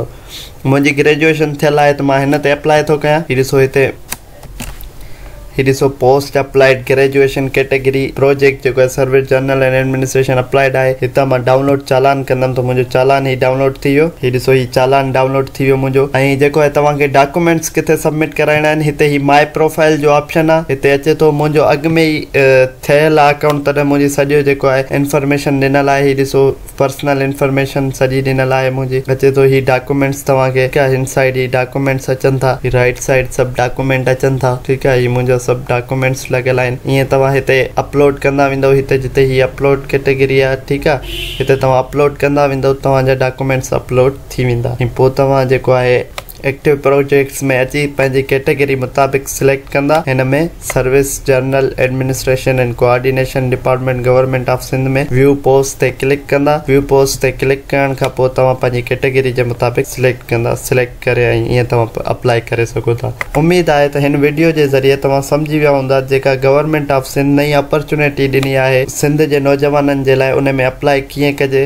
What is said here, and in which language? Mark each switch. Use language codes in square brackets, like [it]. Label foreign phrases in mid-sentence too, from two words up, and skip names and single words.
[sd] मुंहिंजी ग्रेजुएशन थियल आहे त मां हिन ते अप्लाई थो कयां। हीअ ॾिसो, ही ॾिसो [en] post applied graduation category project [sd] जेको आहे सर्विस जर्नल एंड एडमिनिस्ट्रेशन अप्लाइड आहे। हितां मां डाउनलोड चालान कंदमि त मुंहिंजो चालान ही डाउनलोड थी वियो। ही ॾिसो ही चालान डाउनलोड थी वियो मुंहिंजो। ऐं जेको आहे तव्हांखे डॉक्यूमेंट्स किथे सबमिट कराइणा आहिनि, हिते ही [en] my profile [sd] जो ऑप्शन आहे। हिते अचे थो मुंहिंजो अॻु में ई थियल आहे अकाउंट, तॾहिं मुंहिंजी सॼो जेको आहे इंफॉर्मेशन ॾिनल आहे। ही ॾिसो [en] personal information [sd] सॼी ॾिनल आहे मुंहिंजी। अचे थो ही डॉक्यूमेंट्स तव्हांखे हिन साइड ही डॉक्यूमेंट्स अचनि था, [en] right side [sd] सभु डॉक्यूमेंट अचनि था। ठीकु आहे, ही मुंहिंजा सभु डॉक्यूमेंट्स लॻियल आहिनि। ईअं तव्हां हिते अपलोड कंदा वेंदव, हिते जिते ही [en] upload category [sd] आहे, ठीकु आहे, हिते तव्हां अपलोड कंदा वेंदव, तव्हांजा डॉक्यूमेंट्स अपलोड थी वेंदा। ऐं पोइ तव्हां जेको आहे [en] active projects [sd] में अची पंहिंजी कैटेगरी मुताबिक़ सिलेक्ट कंदा। हिन में सर्विस जर्नल एडमिनिस्ट्रेशन एंड कोऑर्डिनेशन डिपार्टमेंट गवर्नमेंट ऑफ सिंध में [en] view post [sd] ते क्लिक कंदा। [en] view post [sd] ते क्लिक करण खां पोइ तव्हां पंहिंजी कैटेगरी जे मुताबिक़ सिलेक्ट कंदा। सिलेक्ट करे ऐं ईअं तव्हां अप्लाई करे सघो था। उमेद आहे त हिन वीडियो जे ज़रिए तव्हां सम्झी विया हूंदा जेका गवर्नमेंट ऑफ सिंध नई अपॉर्चुनिटी ॾिनी आहे सिंध जे नौजवाननि जे लाइ, उन में अप्लाई कीअं कजे।